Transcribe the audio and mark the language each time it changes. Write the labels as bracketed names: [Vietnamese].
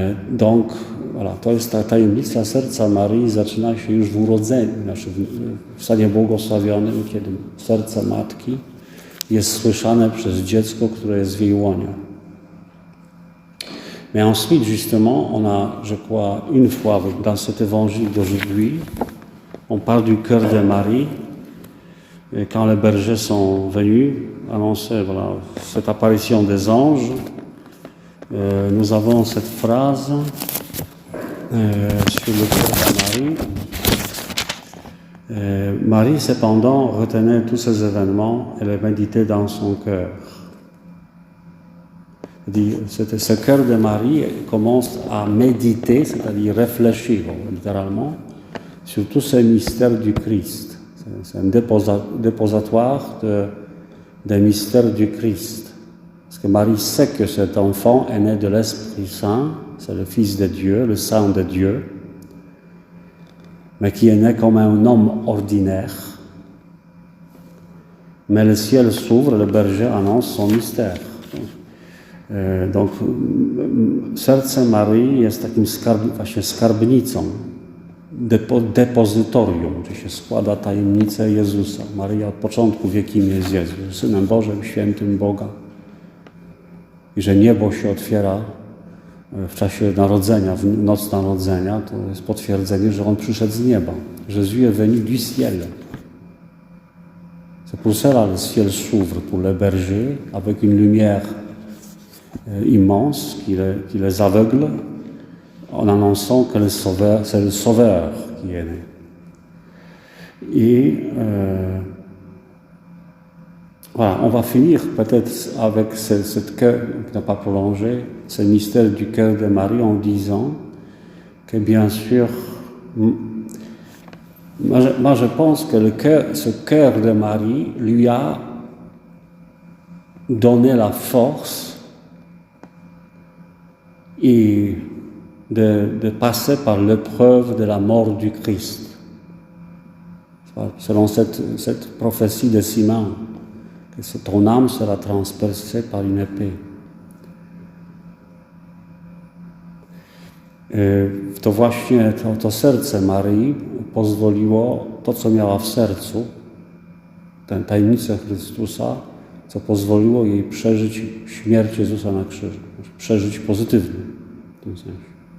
[French] Donc, voilà, [Polish] to jest ta tajemnica serca Marii, zaczyna się już w urodzeniu, w stanie błogosławionym, kiedy serce matki jest słyszane przez dziecko, które jest w jej łonie. [French] Mais ensuite, justement, on a, je crois, une fois dans cet évangile d'aujourd'hui, on parle du cœur de Marie, et quand les bergers sont venus annoncer cette apparition des anges, nous avons cette phrase sur le cœur de Marie. Marie, cependant, retenait tous ces événements et les méditait dans son cœur. Ce cœur de Marie commence à méditer, c'est-à-dire réfléchir, littéralement, sur tous ces mystères du Christ. C'est un déposatoire des mystères du Christ. Parce que Marie sait que cet enfant est né de l'Esprit Saint, c'est le Fils de Dieu, le Saint de Dieu, mais qui est né comme un homme ordinaire. Mais le ciel s'ouvre, le berger annonce son mystère. Donc, [Polish] serce Marii jest takim właśnie skarbnicą, depozytorium, gdzie się składa tajemnicę Jezusa. Maryja od początku wie, kim jest Jezus, Synem Bożym, Świętym Boga. I że niebo się otwiera w czasie narodzenia, w noc narodzenia, to jest potwierdzenie, że On przyszedł z nieba. [French] Jésus est venu du ciel. C'est pour cela que le ciel s'ouvre pour les bergers avec une lumière immense qui les aveugle en annonçant que c'est le Sauveur qui est né. Et voilà, on va finir peut-être avec cette cœur, qui n'a pas prolongé, ce mystère du cœur de Marie en disant que bien sûr, moi je pense que ce cœur de Marie lui a donné la force et de passer par l'épreuve de la mort du Christ. Selon cette prophétie de Simon, que ton âme sera transpercée par une épée. [Polish] To właśnie to serce Maryi pozwoliło, to co miała w sercu, tę tajemnicę Chrystusa, co pozwoliło jej przeżyć śmierć Jezusa na krzyżu, przeżyć pozytywnie w tym sensie.